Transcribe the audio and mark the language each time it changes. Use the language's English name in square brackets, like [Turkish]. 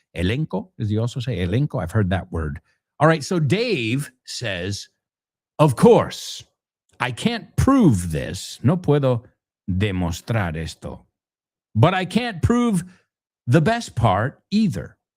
[English] Elenco, as you also say, elenco. I've heard that word. All right, so Dave says, of course, I can't prove this. [Spanish] No puedo demostrar esto. [English] But I can't prove the best part either.